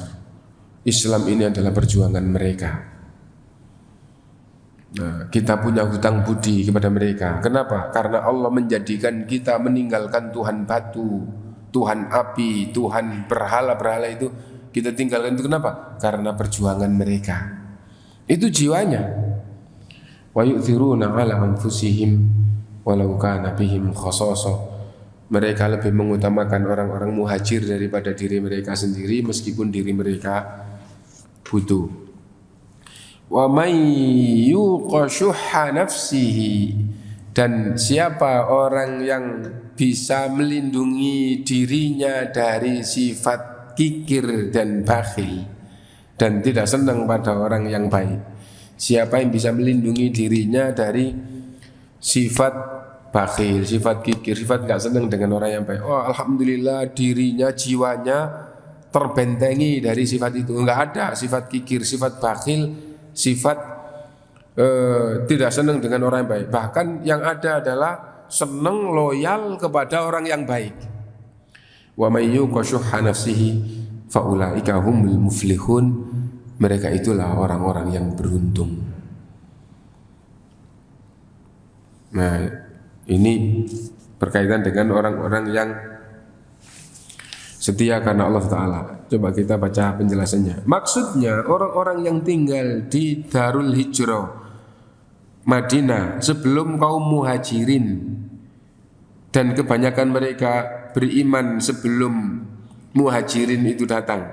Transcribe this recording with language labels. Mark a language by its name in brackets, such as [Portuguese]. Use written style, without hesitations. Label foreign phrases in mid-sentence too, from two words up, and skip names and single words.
[Indonesian] Islam ini adalah perjuangan mereka. Nah, kita punya hutang budi kepada mereka. Kenapa? Karena Allah menjadikan kita meninggalkan Tuhan batu, Tuhan api, Tuhan berhala-berhala itu kita tinggalkan. Itu kenapa? Karena perjuangan mereka. Itu jiwanya. [Arabic] ويؤثرون على أنفسهم ولو كان بهم خصاصة. [Indonesian] Mereka lebih mengutamakan orang-orang muhajir daripada diri mereka sendiri meskipun diri mereka butuh. [Arabic] ومن يوق شح نفسه, [Indonesian] dan siapa orang yang bisa melindungi dirinya dari sifat kikir dan bakhil dan tidak senang pada orang yang baik. Siapa yang bisa melindungi dirinya dari sifat bakhil, sifat kikir, sifat gak senang dengan orang yang baik. Oh alhamdulillah, dirinya, jiwanya terbentengi dari sifat itu. Enggak ada sifat kikir, sifat bakhil, sifat tidak senang dengan orang yang baik. Bahkan yang ada adalah senang loyal kepada orang yang baik. [Arabic] ومن يوق شح نفسه فأولئك هم المفلحون. [Indonesian] Mereka itulah orang-orang yang beruntung. Nah, ini berkaitan dengan orang-orang yang setia karena Allah Ta'ala. Coba kita baca penjelasannya. Maksudnya orang-orang yang tinggal di Darul Hijrah Madinah sebelum kaum muhajirin, dan kebanyakan mereka beriman sebelum muhajirin itu datang.